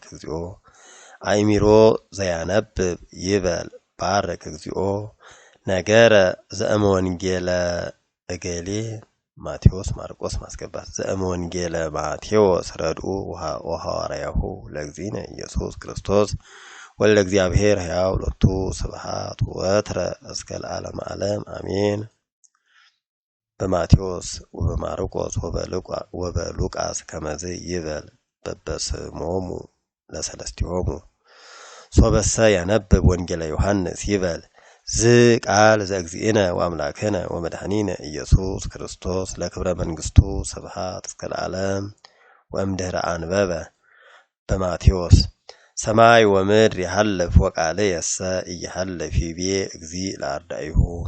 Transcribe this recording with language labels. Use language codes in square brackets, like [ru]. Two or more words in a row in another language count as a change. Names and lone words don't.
[gez] እግዚኦ አእሚሮ ዘያነብብ ይበል ባረክ እግዚኦ ነገረ ዘእመ ወንጌለ እገሌ ማቴዎስ ማርቆስ ማስገባት ዘእመ ወንጌለ ማቴዎስ ረድኡ ወሐዋርያሁ ለእግዚእነ ኢየሱስ ክርስቶስ ወልደ እግዚአብሔር ሕያው ሎቱ ስብሐት ወትረ እስከ ለዓለመ ዓለም አሜን። በማቴዎስ ወበማርቆስ ወበሉቃስ ከመዝ ይበል በበስሞሙ ለሰለስቲሆሙ ሶበሰ ያነብብ ወንጌለ ዮሐንስ ይበል ዝ ቃል ዘእግዚእነ ወአምላክነ ወመድኃኒነ ኢየሱስ ክርስቶስ ለክብረ መንግስቱ ስብሐት እስከ ለዓለም ወእምድኅረ አንበበ በማቴዎስ ሰማይ ወምድር ይሐልፍ ወቃልየሰ ኢይሐልፍ ይቤ እግዚእ ለአርዳኢሁ